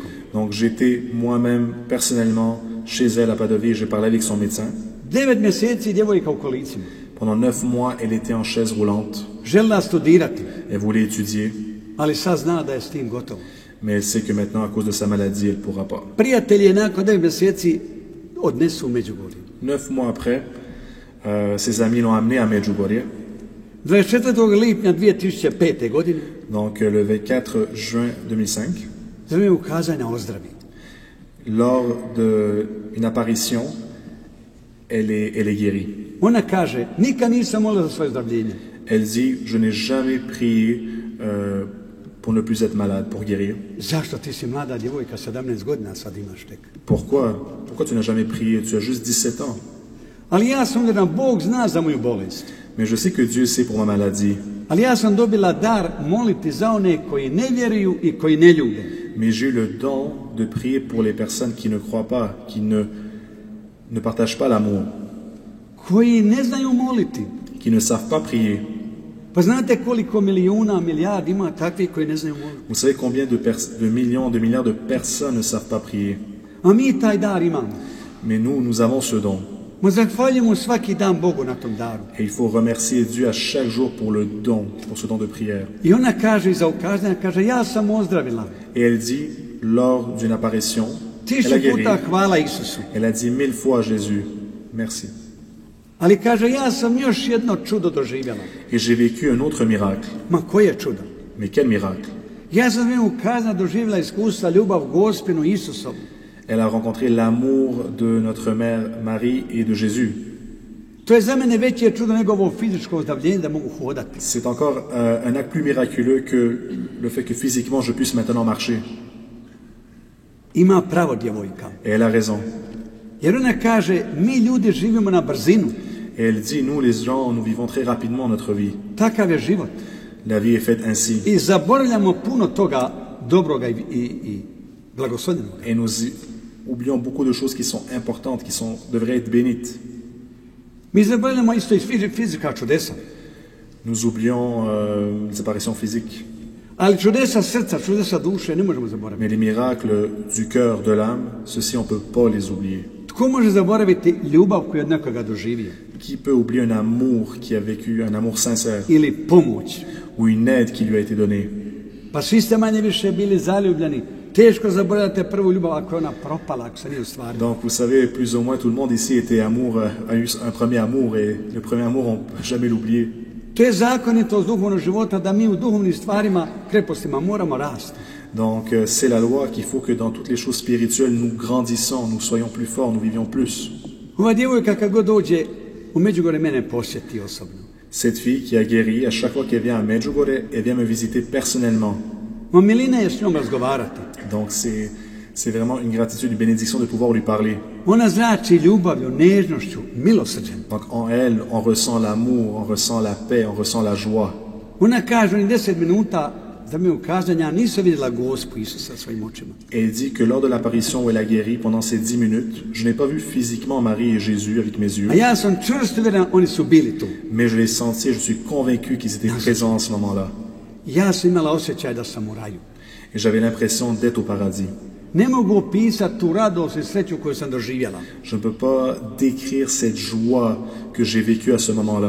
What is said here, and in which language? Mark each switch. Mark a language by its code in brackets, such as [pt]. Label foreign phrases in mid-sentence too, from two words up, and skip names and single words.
[fr] Donc j'étais moi-même personnellement chez elle à Padovie et j'ai parlé avec son médecin. [hr] 9 mjeseci djevojka u kolicima. [fr] Pendant 9 mois, elle était en chaise roulante. [hr] Željela studirati, [fr] Elle voulait étudier, [hr] ali sad zna da je s tim gotovo. [fr] mais elle sait que maintenant, à cause de sa maladie, elle ne pourra pas. [hr] Prijatelji je nakon 9 mjeseci odnesu u Međugorje. [fr] 9 mois après, ses amis l'ont amenée à Medjugorje. [hr] 24. lipnja 2005. godine [fr] Donc le 24 juin 2005, [hr] za vrijeme ukazanja ozdravi. [fr] lors d'une apparition, elle est guérie. [hr] Ona kaže, nikad nisam molila za svoje zdravljenje. [fr] Elle dit, je n'ai jamais prié pour ne plus être malade, pour guérir. [hr] Zašto? Ti si mlada djevojka, 17 godina sad imaš tek. [fr] Pourquoi tu n'as jamais prié? Tu as juste 17 ans. [hr] Ali ja sam uvjeren, Bog zna za moju bolest. [fr] Mais je sais que Dieu sait pour ma maladie. [hr] Ali ja sam dobila dar moliti za one koji ne vjeruju i koji ne ljube. [fr] mais j'ai eu le don de prier pour les personnes qui ne croient pas, qui ne partagent pas l'amour, [hr] koji ne znaju moliti. [fr] qui ne savent pas prier. [hr] Pa znate koliko milijuna, milijardi ima takvih koji ne znaju moliti. [fr] Vous savez combien de millions, de milliards de personnes ne savent pas prier. [hr] A mi taj dar imamo. [fr] Mais nous avons ce don. [hr] Ma zahvaljujemo svaki dan Bogu na tom daru. [fr] Et il faut remercier Dieu à chaque jour pour le don, pour ce don de prière. [hr] I ona kaže iza ukazanja, kaže ja sam ozdravila. [fr] Et elle dit, lors d'une apparition, elle a [hr] 1000 [fr] guéri. [hr] puta hvala Isusu. [fr] Elle a dit 1000 fois à Jésus, merci. [hr] Ali kaže ja sam još jedno čudo doživjela. [fr] Et j'ai vécu un autre miracle. [hr] Ma koje čudo? [fr] Mais quel miracle! [hr] Ja sam svojim ukazanja doživjela iskustva ljubav Gospinu Isusom. [fr] Elle a rencontré l'amour de notre mère Marie et de Jésus. [hr] To je za mene veće čudo nego ovo fizičko ozdravljenje da mogu hodati. [fr] C'est encore un acte plus miraculeux que le fait que physiquement je puisse maintenant marcher. [hr] Ima pravo djevojka. [fr] Et elle a raison. [hr] Jer ona kaže mi ljudi živimo na brzinu. [fr] Et elle dit, nous les gens, nous vivons très rapidement notre vie. [hr] Takav je život. [fr] La vie est faite ainsi. [hr] I zaboravljamo puno toga dobroga i blagoslovljenog. [fr] Et nous oublions beaucoup de choses qui sont importantes, devraient être bénites. [hr] Mi zaboravljamo isto i fizika čudesa. [fr] Nous oublions les apparitions physiques. [hr] Ali čudesa srca, čudesa duše ne možemo zaboraviti. [fr] Mais les miracles du cœur, de l'âme, ceux-ci on ne peut pas les oublier. [hr] Tko može zaboraviti ljubav koju je od nekoga doživio? [fr] Qui peut oublier un amour qui a vécu, un amour sincère, [hr] Ili pomoć. [fr] ou une aide qui lui a été donnée? [hr] Pa svi ste manje više bili zaljubljeni. Teško zaboravite prvu ljubav ako je ona propala, ako se nije ostvarila. [fr] Donc vous savez, plus ou moins tout le monde ici était a eu un premier amour, et le premier amour, on ne peut jamais l'oublier. [hr] To je zakonitost duhovnog života da mi u duhovnim stvarima, krepostima moramo rasti. [fr] Donc c'est la loi qu'il faut que dans toutes les choses spirituelles, nous grandissons, nous soyons plus forts, nous vivions plus. [hr] Ova djevojka kad god dođe u Međugorje mene posjeti osobno. [fr] Cette fille qui a guéri, à chaque fois qu'elle vient à Medjugorje, elle vient me visiter personnellement. [hr] Ma milina je s njom razgovarati. [fr] Donc c'est vraiment une gratitude, une bénédiction de pouvoir lui parler. [hr] Ona zrači ljubavlju, nežnošću, milosrđem. [fr] Donc en elle, on ressent l'amour, on ressent la paix, on ressent la joie. [hr] Ona kaže u 10 minuta za me ukazanja nisam vidjela Gospu Isusa svojim očima. [fr] Et elle dit que lors de l'apparition où elle a guéri, pendant ces 10 minutes, je n'ai pas vu physiquement Marie et Jésus avec mes yeux, [hr] A ja sam čvrsto uvjeren oni su bili tu. [fr] mais je l'ai senti, je suis convaincu qu'ils étaient présents en ce moment-là. [hr] Ja sam imala osjećaj da sam u raju. [fr] Et j'avais l'impression d'être au paradis. [hr] Ne mogu opisati tu radost i sreću koju sam doživjela. [fr] Je ne peux pas décrire cette joie que j'ai vécue à ce moment-là.